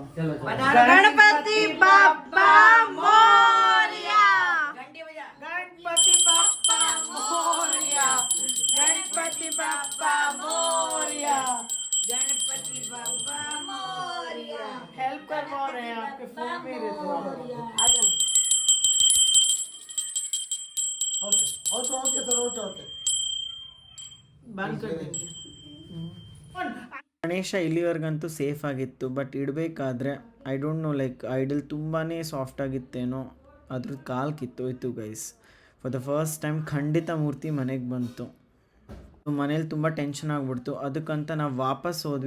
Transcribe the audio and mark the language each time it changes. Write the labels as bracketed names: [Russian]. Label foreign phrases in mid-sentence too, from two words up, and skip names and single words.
[Marathi] गणपति बप्पा मोरया. गणपति बप्पा मोरया. गणपति बप्पा मोरया. गणपति बप्पा मोरया. [Hindi] हेल्प करवा रहे हैं आपके फोन पे ही रहते हैं. [English] OK OK OK sir OK OK [Hindi] बंद कर देंगे. [Kannada] ಗಣೇಶ ಇಲ್ಲಿವರೆಗಂತೂ ಸೇಫ್ ಆಗಿತ್ತು, ಬಟ್ ಇಡಬೇಕಾದ್ರೆ [English] I don't know, like idol [Kannada] ತುಂಬಾ ಸಾಫ್ಟ್ ಆಗಿತ್ತೇನೋ, ಅದ್ರದ್ದು ಕಾಲು ಕಿತ್ತೋಯ್ತು ಗೈಸ್. [English] for the first time [Kannada] ಖಂಡಿತ ಮೂರ್ತಿ ಮನೆಗೆ ಬಂತು. ಮನೇಲಿ ತುಂಬ ಟೆನ್ಷನ್ ಆಗಿಬಿಡ್ತು. ಅದಕ್ಕಂತ ನಾವು ವಾಪಸ್ ಹೋದ್ವಿ.